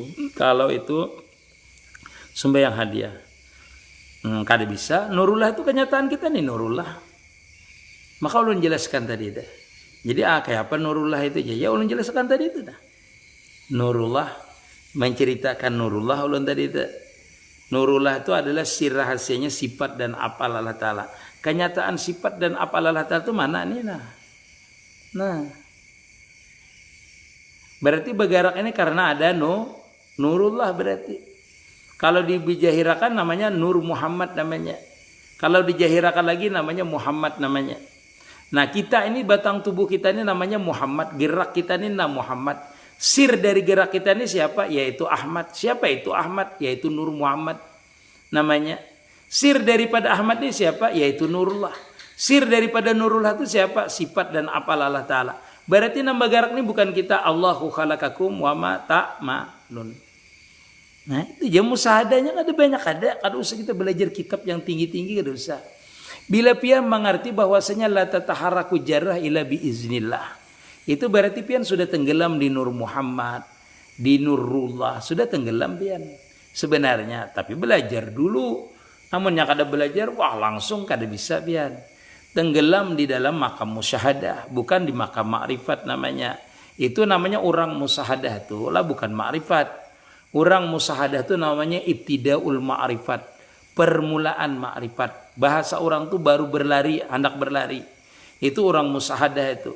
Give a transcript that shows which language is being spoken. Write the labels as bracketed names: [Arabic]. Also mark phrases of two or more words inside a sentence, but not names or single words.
[Indonesian] Kalau itu sembahyang hadiah. [Banjar] Kada bisa. Nurullah itu kenyataan kita nih, Nurullah. Maka ulun jelaskan tadi dah. Jadi kayak apa Nurullah itu? Ya ulun jelaskan tadi itu dah. Nurullah, menceritakan Nurullah ulun tadi itu. [Indonesian] Nurullah itu adalah sir rahasianya sifat dan af'al Allah Ta'ala. Kenyataan sifat dan af'al Allah Ta'ala itu mana nih? Nah. Berarti bergerak ini karena ada Nurullah berarti. [Banjar] Kalau dijahirakan namanya Nur Muhammad namanya. Kalau dijahirakan lagi namanya Muhammad namanya. [Indonesian] Nah kita ini batang tubuh kita ini namanya Muhammad. Gerak kita ini nama Muhammad. Sir dari gerak kita ini siapa? Yaitu Ahmad. Siapa itu Ahmad? Yaitu Nur Muhammad namanya. Sir daripada Ahmad ini siapa? Yaitu Nurullah. Sir daripada Nurullah itu siapa? Sifat dan apal Allah Ta'ala. Berarti nama gerak ini bukan kita. [Arabic] Allahu khalaqakum wa ma ta'malun. [Indonesian] Nah itu ya musahadahnya ada banyak ada. [Banjar] Kada usah kita belajar kitab yang tinggi-tinggi, kada usah. Bila pian mengerti bahwasanya [Arabic] la tataharaku jarrah ila biiznillah. [Banjar] Itu berarti pian sudah tenggelam di Nur Muhammad, di Nurullah, sudah tenggelam pian. Sebenarnya, tapi belajar dulu. Namun yang kada belajar, wah langsung kada bisa pian. [Indonesian] Tenggelam di dalam makam musyahadah, bukan di makam ma'rifat namanya. Itu namanya orang musyahadah itu lah, bukan ma'rifat. Orang musyahadah itu namanya [Arabic] ibtidaul ma'rifat, [Indonesian] permulaan ma'rifat. Bahasa orang tuh baru berlari, hendak berlari. Itu orang musyahadah itu.